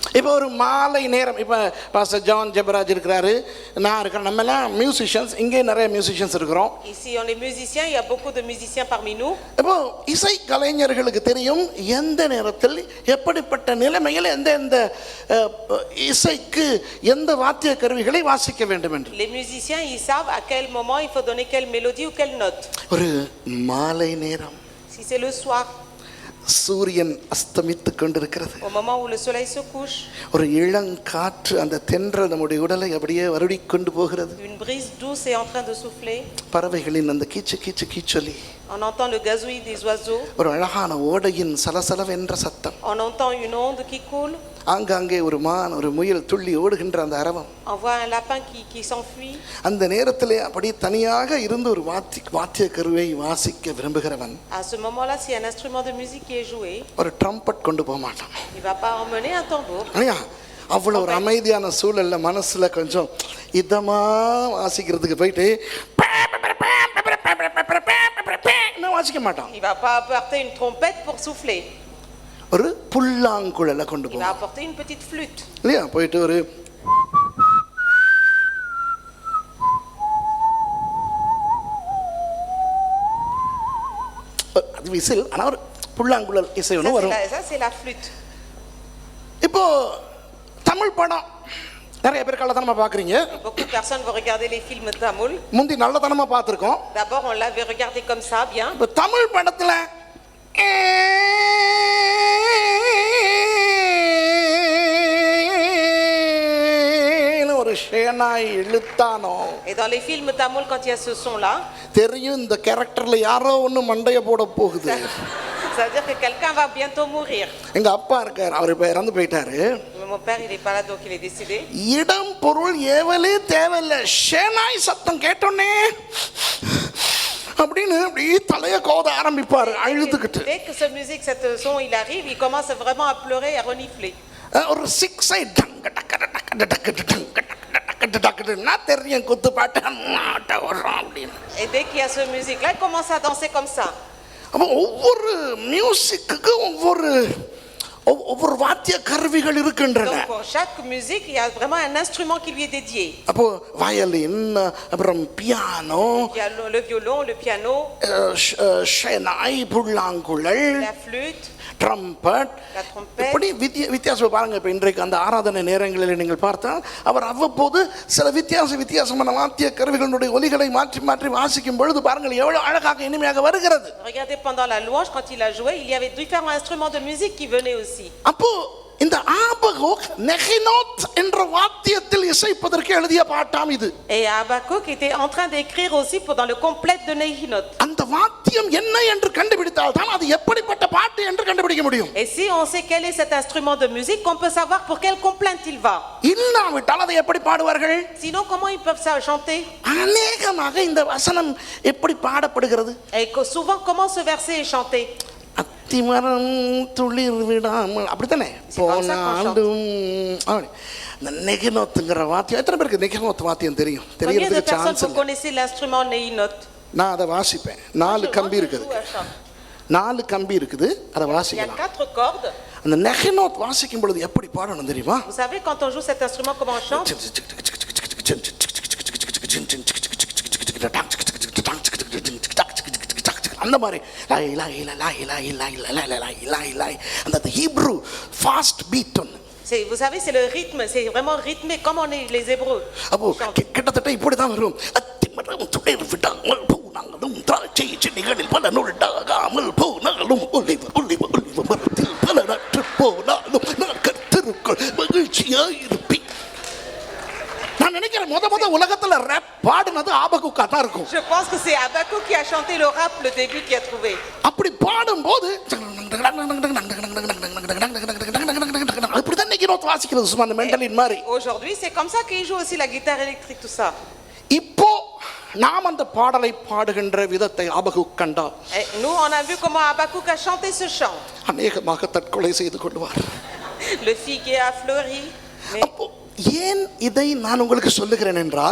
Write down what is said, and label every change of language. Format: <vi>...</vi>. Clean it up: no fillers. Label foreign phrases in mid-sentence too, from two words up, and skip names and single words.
<ta>இப்போ ஒரு மாலை நேரம், இப்போ பாஸ்டர் ஜான் ஜெபராஜ் இருக்கிறாரு, நான் இருக்கிறேன், நம்ம எல்லாம் மியூசிஷியன்ஸ், இங்கே நிறைய மியூசிஷியன்ஸ் இருக்கிறோம்.</ta> <fr>Ici on est musiciens, il y a beaucoup de musiciens parmi nous.</fr> <ta>இப்போ இசை கலைஞர்களுக்கு தெரியும் எந்த நேரத்தில் எப்படிப்பட்ட நிலைமையில் எந்த இசைக்கு எந்த வாத்திய கருவிகளை வாசிக்க வேண்டும் என்று.</ta> <fr>Les musiciens ils savent à quel moment il faut donner quelle mélodie ou quelle note.</fr> <ta>ஒரு மாலை நேரம்,</ta> <fr>Si c'est le soir,</fr> <ta>சூரியன் அஸ்தமித்து கொண்டிருக்கிறது,</ta> <fr>au moment où le soleil se couche,</fr> <ta>ஒரு இளங்காற்று அந்த தென்றல் நம்முடைய உடலை அப்படியே வருடி கொண்டு போகிறது.</ta> <fr>une brise douce est en train de souffler.</fr> <ta>பறவைகளின் அந்த கீச்சு கீச்சு கீச்சொலி,</ta> <fr>On entend le gazouillis des oiseaux.</fr> <ta>ஒரு அழகான ஓடையின் சலசலவென்ற சத்தம்,</ta> <fr>On entend une onde qui coule.</fr> <ta>ஆங்காங்கே ஒரு மான் ஒரு முயல் துள்ளி ஓடுகின்ற அந்த அரவம்.</ta> <fr>On voit un lapin qui s'enfuit.</fr> <ta>அந்த நேரத்திலே அப்படி தனியாக இருந்து ஒரு வாத்திய கருவை வாசிக்க விரும்புகிறவன்,</ta> <fr>À ce moment-là, s'il y a un instrument de musique qui est joué,</fr> <ta>ஒரு ட்ரம்பட் கொண்டு போக மாட்டான்.</ta> <fr>il va pas emmener un tambour.</fr> <ta>இல்லையா? அவ்வளோ ஒரு அமைதியான சூழல்ல மனசுல கொஞ்சம் இதமா வாசிக்கிறதுக்கு போயிட்டு வாசிக்க மாட்டான்.</ta> <fr>Il va pas apporter une trompette pour souffler.</fr> <ta>ஒரு புல்லாங்குழலை கொண்டு</ta> <fr>Il va</fr> <ta>போவான்,</ta> <fr>apporter une petite flûte.</fr> <ta>இல்லையா? போயிட்டு ஒரு அது விசில், ஆனா ஒரு புல்லாங்குழல் இசை ஒன்று வரும்.</ta> <fr>Ça c'est la flûte.</fr> <ta>இப்போ தமிழ் படம் நிறைய பேர் கள்ளத்தனமா பாக்குறீங்க.</ta> <fr>Beaucoup de personnes vont regarder les films tamoul.</fr> <ta>முந்தி நல்லதனமா பார்த்திருக்கோம்.</ta> <fr>D'abord on l'avait regardé comme ça, bien.</fr> <ta>இப்போ தமிழ் படத்துல ஒரு ஷேனாய் இழுத்தானோ.</ta> <fr>Et dans les films tamoul, quand il y a ce son-là,</fr> <ta>தெரியும் இந்த கேரக்டர்ல யாரோ ஒண்ணு மண்டைய போட போகுது.</ta> <fr>ça veut dire que quelqu'un va bientôt mourir.</fr> <ta>எங்க அப்பா இருக்காரு, அவர் இப்ப இறந்து போயிட்டாரு.</ta> <fr>Mon père il est pas là donc il est décédé.</fr> <ta>இடம் பொருள் ஏவலே தேவையில்லை, ஷேனாய் சத்தம் கேட்டோன்னே அப்படின்னு அப்படி தலைய கோத ஆரம்பிப்பாரு அழுதுகிட்டு.</ta> <fr>Dès que cette musique, cette son il arrive, il commence vraiment à pleurer et à renifler.</fr> <ta>ஒரு சிக்ஸ் ஐ டங்க டக்க டக்க டக்க டக்க டக்குன்னா தெரியும் குத்து பாட்டு அப்படின்னு.</ta> <fr>Et dès qu'il y a cette musique là, il commence à danser comme ça.</fr> <ta>அப்போ ஒவ்வொரு மியூசிக்கு ஒவ்வொரு வாத்திய கருவிகள் இருக்கின்றன.</ta> <fr>Donc pour chaque musique, il y a vraiment un instrument qui lui est dédié.</fr> <ta>அப்போ வயலின், அப்புறம் பியானோ,</ta> <fr>Il y a le violon, le piano,</fr> <ta>ஷெனாய், புல்லாங்குழல்,</ta> <fr>la flûte,</fr> <ta>ட்ரம்பட்,</ta> <fr>la trompette.</fr> <ta>இப்படி வித்தியாசம் பாருங்க. இப்போ இன்றைக்கு அந்த ஆராதனை நேரங்களில் நீங்கள் பார்த்தால் அவர் அவ்வப்போது சில வித்தியாசமான வாத்திய கருவிகளுடைய ஒலிகளை மாற்றி மாற்றி வாசிக்கும் பொழுது பாருங்கள் எவ்வளவு அழகாக இனிமையாக வருகிறது.</ta> <fr>Regardez pendant la louange, quand il a joué, il y avait différents instruments de musique qui venaient aussi.</fr> <ta>அப்போ இந்த ஆபகுக் நெகினோத் என்ற வாத்தியத்தில் இசைப்பதற்கு எழுதிய பாட்டாம் இது.</ta> <fr>Et Habakkuk était en train d'écrire aussi dans le complète de Nehinoth.</fr> <ta>அந்த வாத்தியம் என்ன என்று கண்டுபிடித்தால் தான் அது எப்படிப்பட்ட பாட்டு என்று கண்டுபிடிக்க முடியும்.</ta> <fr>Et si on sait quel est cet instrument de musique, on peut savoir pour quelle complainte il va.</fr> <ta>இல்லாவிட்டால் அதை எப்படி பாடுவார்கள்?</ta> <fr>Sinon, comment ils peuvent ça chanter?</fr> <ta>அநேகமாக இந்த வசனம் எப்படி பாடப்படுகிறது?</ta> <fr>Et souvent, comment ce verset est chanté?</fr> <ta>அத்திமரம் துளிர் விடாமல் அப்படித்தானே போனாலும். இந்த நெகினோத்துங்கிற வாத்தியம் எத்தனை பேருக்கு நெகினோத் வாத்தியம் தெரியும்?</ta> <fr>Combien de</fr> <ta>தெரியறதுக்கு</ta> <fr>personnes</fr> <ta>சான்ஸ்</ta> <fr>vous connaissez l'instrument Nehinoth?</fr> <ta>நான் அதை வாசிப்பேன். 4 கம்பி இருக்குது. 4 கம்பி இருக்குது, அதை</ta> <fr>Il y a</fr> <ta>வாசிக்கலாம்.</ta> <fr>4 cordes.</fr> <ta>அந்த நெகினோத் வாசிக்கும் பொழுது எப்படி பாடணும் தெரியுமா?</ta> <fr>Vous savez, quand on joue cet instrument, comment on chante?</fr> <ta>அந்த மாதிரி அந்த</ta> <en>Hebrew fast beat</en> <ta>ஒன்று.</ta> <fr>Vous savez, c'est le rythme, c'est vraiment rythmé comme on est les Hébreux.</fr> <ta>அப்போ கிட்டத்தட்ட இப்படி தான் வரும். அத்திமரம் துளிர் விடாமல் போனாலும் திராட்சை செடிகளில் பல நுழைடாகாமல் போனாலும் ஒளிவ மரத்தில் பல நற்று போனாலும் நான் கர்த்தருக்குள் மகிழ்ச்சியாயிருப்பேன். நான் நினைக்கிறேன் முத உலகத்துல ரேப் பாடுனது ஆபகுக்கா தான் இருக்கும்.</ta> <fr>Je pense que c'est Habakkuk qui a chanté le rap, le début qui a trouvé.</fr> <ta>அப்படி பாடும்போது அப்படிதான் நெகினோத் வாசிக்கிறது சும்மா அந்த மெண்டலின் மாதிரி.</ta> <fr>Aujourd'hui, c'est comme ça qu'il joue aussi la guitare électrique, tout ça.</fr> <ta>இப்போ நாம் அந்த பாடலை பாடுகின்ற விதத்தை ஆபகுக் கண்டார்.</ta> <fr>Et nous, on a vu comment Habakkuk a chanté ce chant.</fr> <ta>அநேகமாக தற்கொலை செய்து கொள்வார்.</ta> <fr>Le figuier a fleuri.</fr> <ta>அப்போ ஏன் இதை நான் உங்களுக்கு சொல்லுகிறேன் என்றால்,</ta>